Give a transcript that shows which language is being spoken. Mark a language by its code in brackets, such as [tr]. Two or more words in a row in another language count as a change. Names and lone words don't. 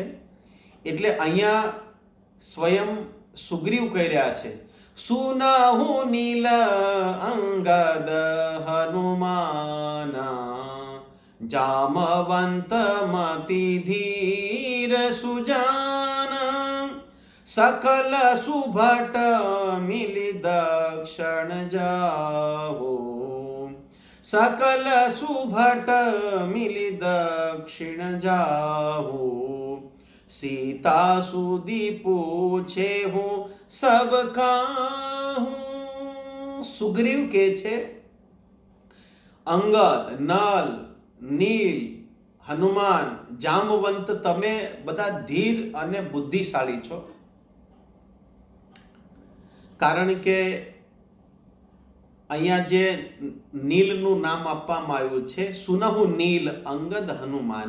[gu] એટલે અહીંયા સ્વયં સુગ્રીવ કહી રહ્યા છે, [awa] सुनहु नील अंगद हनुमान जामवंत मति धीर सुजान सकल सुभट मिली दक्षिण जाओ, सकल सुभट मिली दक्षिण जाओ, सीता सुदी पूछे हूँ सब काहूँ. [gu] સુગ્રીવ કે છે અંગદ, નલ, નીલ, હનુમાન, જામવંત તમે બધા ધીર અને બુદ્ધિશાળી છો. કારણ કે અહીંયા જે નીલનું નામ આપવામાં આવ્યું છે, [awa] सुनहु नील अंगद हनुमान.